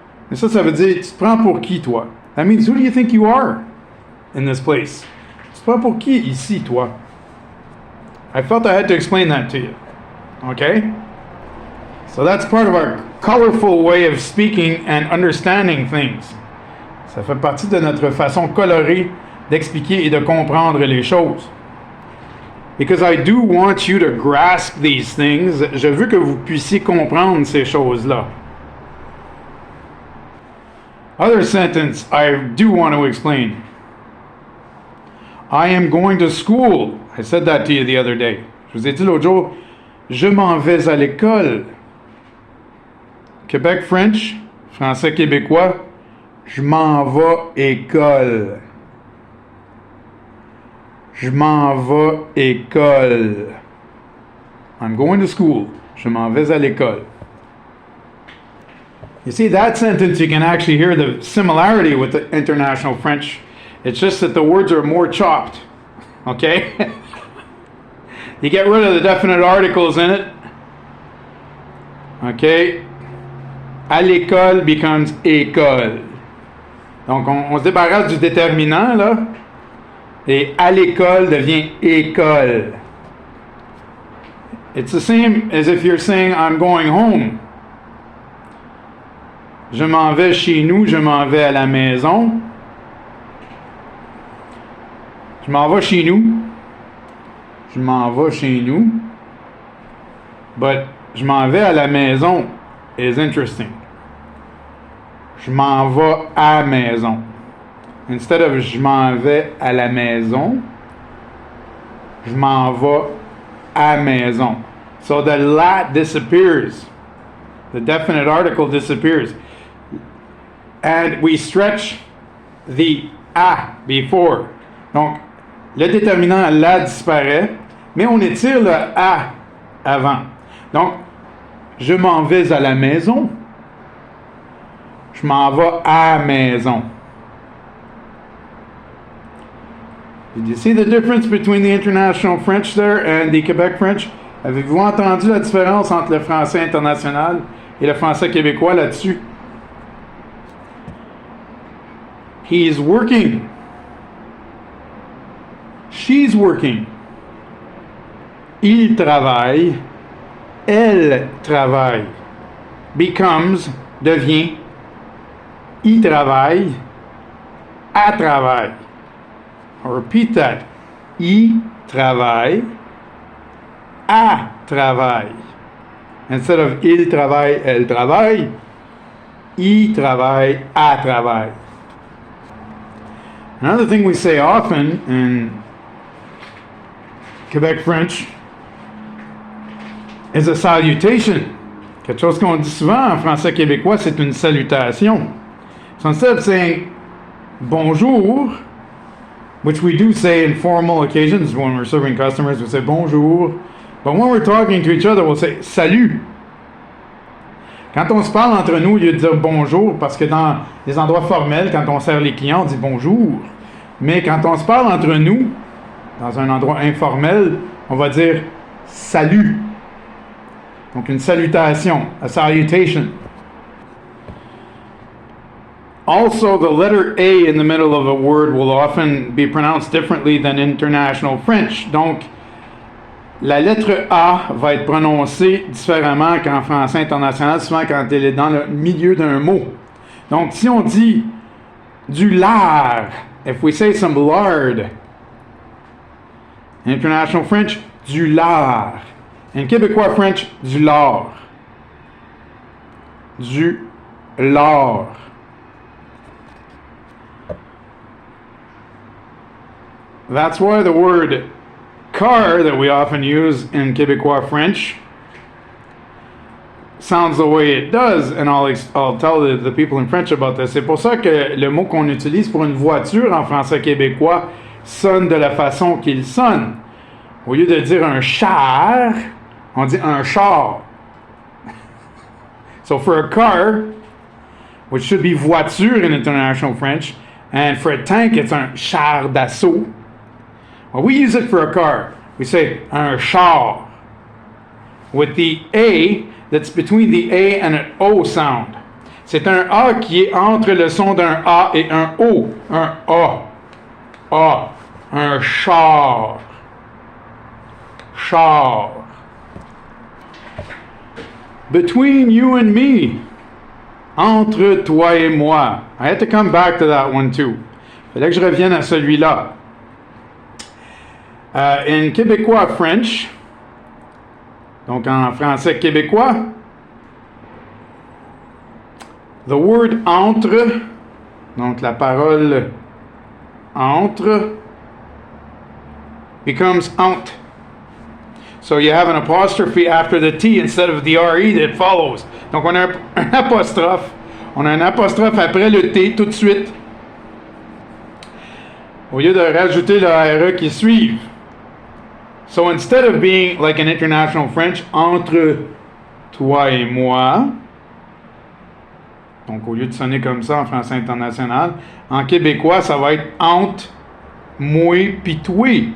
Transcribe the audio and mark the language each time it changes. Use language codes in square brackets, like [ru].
[fr] Et ça veut dire, tu te prends pour qui toi? [en] That means, who do you think you are in this place? [fr] Tu te prends pour qui ici toi? [en] I felt I had to explain that to you. Okay? So that's part of our colorful way of speaking and understanding things. [fr] Ça fait partie de notre façon colorée d'expliquer et de comprendre les choses. [en] Because I do want you to grasp these things. [fr] Je veux que vous puissiez comprendre ces choses-là. [en] Other sentence I do want to explain. I am going to school. I said that to you the other day. [fr] Je vous ai dit l'autre jour, je m'en vais à l'école. Québec French, français québécois, je m'en vais école. Je m'en vais école. [en] I'm going to school. [fr] Je m'en vais à l'école. [en] You see, that sentence, you can actually hear the similarity with the International French. It's just that the words are more chopped. Okay? You get rid of the definite articles in it. Okay? [fr] À l'école [en] becomes école. [fr] Donc, on se débarrasse du déterminant, là. Et à l'école devient école. [en] It's the same as if you're saying, I'm going home. [fr] Je m'en vais chez nous, je m'en vais à la maison. Je m'en vais chez nous. Je m'en vais chez nous. [en] But [fr] je m'en vais à la maison [en] is interesting. [fr] Je m'en vais à maison. Instead of je m'en vais à la maison, je m'en vais à maison. [en] So the la disappears. The definite article disappears. And we stretch the a before. [fr] Donc, le déterminant la disparaît, mais on étire le a avant. Donc, je m'en vais à la maison. Je m'en vais à maison. [en] Did you see the difference between the International French there and the Quebec French? [fr] Avez-vous entendu la différence entre le français international et le français québécois là-dessus? [en] He is working. She's working. [fr] Il travaille. Elle travaille. [en] Becomes, [fr] devient. Il travaille. Elle travaille. [en] I'll repeat that. [fr] Il travaille. Elle travaille. Instead of il travaille, elle travaille. Il travaille, elle travaille. [en] Another thing we say often in Quebec French is a salutation. [fr] Quelque chose qu'on dit souvent en français québécois, c'est une salutation. [en] So instead of saying bonjour, which we do say in formal occasions when we're serving customers, we say bonjour. But when we're talking to each other, we'll say salut. [fr] Quand on se parle entre nous, au lieu de dire bonjour, parce que dans les endroits formels, quand on sert les clients, on dit bonjour. Mais quand on se parle entre nous, dans un endroit informel, on va dire salut. Donc une salutation, [en] a salutation. Also, the letter A in the middle of a word will often be pronounced differently than International French. [fr] Donc, la lettre A va être prononcée différemment qu'en français international, souvent quand elle est dans le milieu d'un mot. Donc, si on dit du lard, [en] if we say some lard, in International French, [fr] du lard. [en] In Québécois French, [fr] du lard. Du lard. [en] That's why the word car that we often use in Québécois French sounds the way it does, and I'll tell the people in French about this. [fr] C'est pour ça que le mot qu'on utilise pour une voiture en français québécois sonne de la façon qu'il sonne. Au lieu de dire un char, on dit un char. [en] So for a car, which should be voiture in international French, and for a tank, it's [fr] un char d'assaut. [en] Well, we use it for a car. We say [fr] un char [en] with the A that's between the A and an O sound. [fr] C'est un A qui est entre le son d'un A et un O. Un A. A. Un char. Char. [en] Between you and me. [fr] Entre toi et moi. [en] I had to come back to that one too. [fr] Fallait que je revienne à celui-là. [en] In Québécois French, [fr] donc en français québécois, [en] the word entre, [fr] donc la parole entre, [en] becomes ant. So you have an apostrophe after the T instead of the RE that follows. [fr] Donc on a un apostrophe. On a un apostrophe après le T tout de suite. Au lieu de rajouter le RE qui suit. [en] So instead of being like an international French, [fr] entre toi et moi, donc au lieu de sonner comme ça en français international, en québécois, ça va être entre moi pis toi.